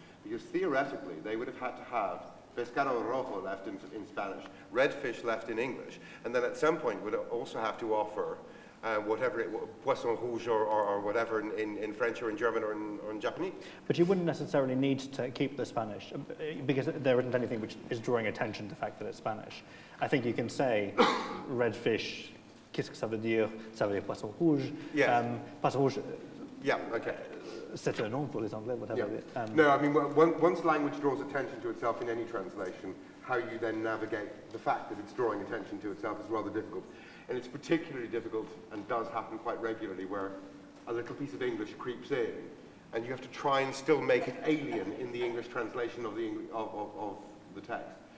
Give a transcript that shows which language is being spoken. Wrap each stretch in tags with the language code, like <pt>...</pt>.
<en>Because theoretically, they would have had to have pescado rojo left in Spanish, red fish left in English, and then at some point would also have to offer whatever, poisson rouge or whatever in French or in German or in Japanese. But you wouldn't necessarily need to keep the Spanish, because there isn't anything which is drawing attention to the fact that it's Spanish. I think you can say red fish,</en> <fr>qu'est-ce que ça veut dire? Ça veut dire poisson rouge.</fr> <en>Yes.</en> <fr>Poisson rouge.</fr> <en>Yeah, okay.</en> <fr>C'est un nom pour les Anglais, whatever.</fr> <en>Yeah. No, I mean, once language draws attention to itself in any translation, how you then navigate the fact that it's drawing attention to itself is rather difficult. And it's particularly difficult, and does happen quite regularly, where a little piece of English creeps in, and you have to try and still make it alien in the English translation of the text.</en>